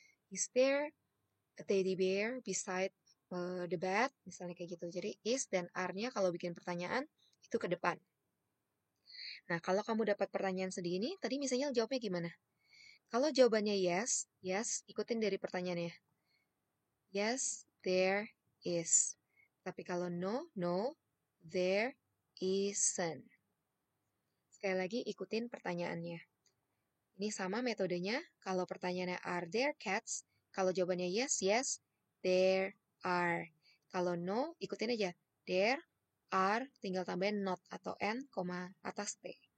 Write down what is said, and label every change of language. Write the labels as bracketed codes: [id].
[en] Is there a teddy bear beside the bed? [id] Misalnya kayak gitu. Jadi is dan are-nya kalau bikin pertanyaan itu ke depan. Nah, kalau kamu dapat pertanyaan segini, tadi misalnya jawabnya gimana? Kalau jawabannya yes, yes, ikutin dari pertanyaannya. [en] Yes, there is. [id] Tapi kalau [en] no, no, there isn't. [id] Sekali lagi ikutin pertanyaannya. Ini sama metodenya. Kalau pertanyaannya [en] are there cats? [id] Kalau jawabannya [en] yes, yes, there are. [id] Kalau no, ikutin aja. [en] There are, [id] tinggal tambahin not atau n, atas t.